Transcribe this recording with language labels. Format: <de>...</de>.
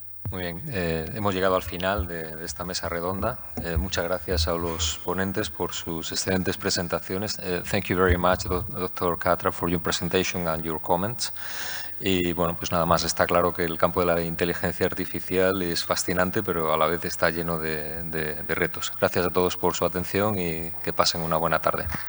<es>Muy bien, hemos llegado al final de esta mesa redonda. Muchas gracias a los ponentes por sus excelentes presentaciones.</es> <en>Thank you very much, Dr. Katra, for your presentation and your comments.</en> <es>Y bueno, pues nada más, está claro que el campo de la inteligencia artificial es fascinante, pero a la vez está lleno de retos. Gracias a todos por su atención y que pasen una buena tarde.</es>